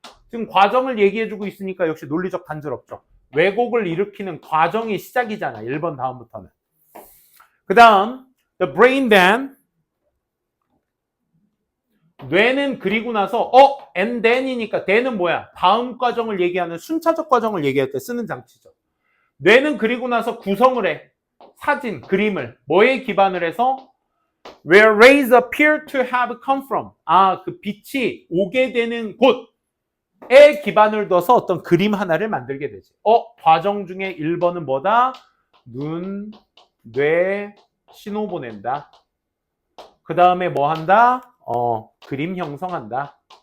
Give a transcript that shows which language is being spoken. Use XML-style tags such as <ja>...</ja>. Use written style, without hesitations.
<ko>지금 과정을 얘기해주고 있으니까 역시 논리적 단절 없죠. 왜곡을 일으키는 과정이 시작이잖아. 1번 다음부터는. 그 다음,</ko> <en>the brain then.</en> <ko>뇌는 그리고 나서,</ko> <en>and then</en> <ko>이니까 then은 뭐야? 다음 과정을 얘기하는 순차적 과정을 얘기할 때 쓰는 장치죠. 뇌는 그리고 나서 구성을 해. 사진, 그림을. 뭐에 기반을 해서?</ko> <en>Where rays appear to have come from.</en> <ko>그 빛이 오게 되는 곳에 기반을 둬서 어떤 그림 하나를 만들게 되지. 과정 중에 1번은 뭐다? 눈, 뇌, 신호 보낸다. 그 다음에 뭐 한다? 그림 형성한다.</ko>